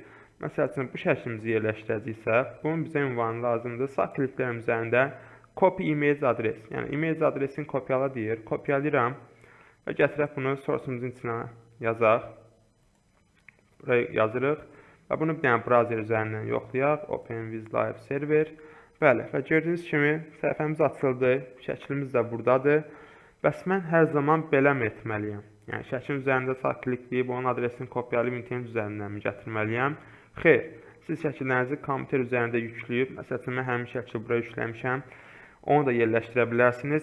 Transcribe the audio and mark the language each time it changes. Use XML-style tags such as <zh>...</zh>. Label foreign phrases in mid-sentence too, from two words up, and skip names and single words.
<az>Məsəl üçün, bu şəklimizi yerləşdirəcəksə, bunun bizə ünvanı lazımdır. Sağ kliklərim üzərində</az> <en>copy image adres,</en> <az>yəni image adresini kopyala deyir. Kopyalayıram və gətirək bunu source'umuzun içinə yazaq. Buraya yazırıq və bunu bir dənə browser üzərindən yoxlayaq.</az> <en>Open with live server.</en> <az>Bəli, və gördüyünüz kimi səhifəmiz açıldı. Şəklimiz də buradadır. Bəs mən hər zaman belə mi etməliyəm? Yəni, şəklin üzərində sağ klikləyib, onun adresini kopyalayıb internet üzərindən mi gətirməliyəm? Xeyr, siz şəkillərinizi kompüter üzərində yükləyib, məsəl üçün, mən həmin şəkli buraya yükləmişəm, onu da yerləşdirə bilərsiniz.</az>